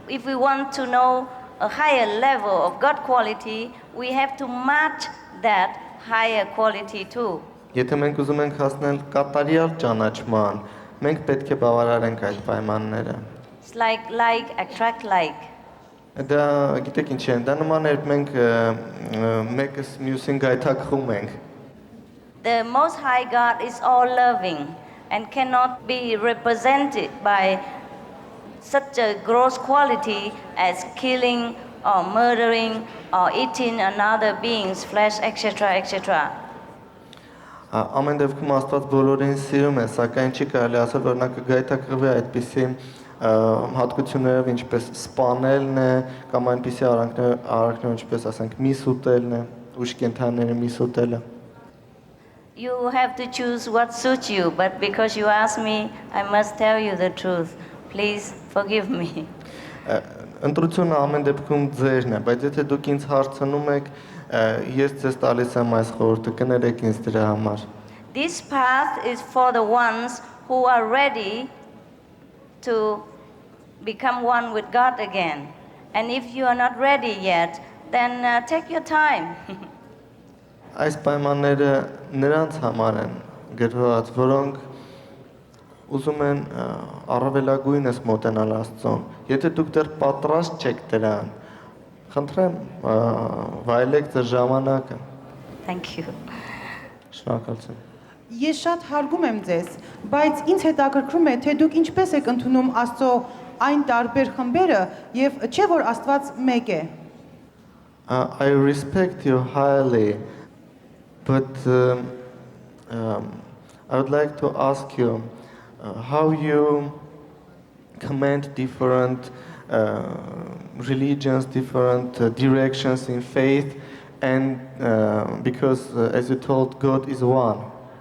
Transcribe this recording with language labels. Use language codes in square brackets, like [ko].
[en] If we want to know a higher level of God quality, we have to match that higher quality too. [hy] Եթե մենք ուզում ենք հասնել կատարյալ ճանաչման, մենք պետք է բավարարենք այդ պայմանները։ [en] It's like attract like. [hy] Դա գիտեք ինչ է, դա նման է մենք մեկս մյուսին գայթակղում ենք։ [en] The Most High God is all loving and cannot be represented by such a gross quality as killing or murdering or eating another being's flesh, etc., etc. [hy] Ամեն դեպքում Աստված բոլորին սիրում է, սակայն չի կարելի ասել, որ նա կգայթակղվի այդպիսի հատկություններով, ինչպես սպանելն է, կամ այնպիսի արարքներ, ինչպես ասենք միս ուտելն է, ուժ կենդանիների միս ուտելը։ [en] You have to choose what suits you, but because you asked me, I must tell you the truth. Please forgive me. [hy] Ընտրությունը ամեն դեպքում ձերն է, բայց եթե դուք ինձ հարցնում եք, ես ձեզ տալիս եմ այս խորհուրդը, կներեք ինձ դրա համար։ [en] This path is for the ones who are ready to become one with God again. And if you are not ready yet, then take your time. [hy] Այս պայմանները նրանց համար են գրված, որոնք ուզում են առավելագույնս մոտենալ Աստծուն։ Եթե դուք դեռ պատրաստ չեք դրան, խնդրեմ վայելեք ձեր ժամանակը։ [en] Thank you. [hy] Շնորհակալություն։ Ես շատ հարգում եմ ձեզ, բայց ինձ հետաքրքրում է, թե դուք ինչպես եք ընդունում Աստծո այն տարբեր խմբերը եւ չէ որ Աստված մեկ է։ [en] I respect you highly, but I would like to ask you how you commend different religions, different directions in faith, and because, as you told, God is one.